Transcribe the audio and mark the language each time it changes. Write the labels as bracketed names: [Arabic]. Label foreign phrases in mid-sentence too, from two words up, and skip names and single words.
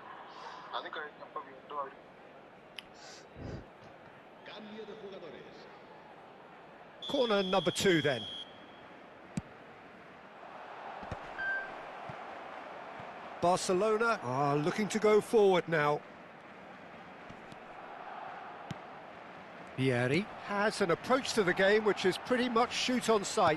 [Malayalam] അത് കഴിഞ്ഞപ്പോ വീണ്ടും അവർ [Spanish] Cambio de jugadores. [English] Corner number 2 then. Barcelona are looking to go forward now. Vieri has an approach to the game which is pretty much shoot on sight.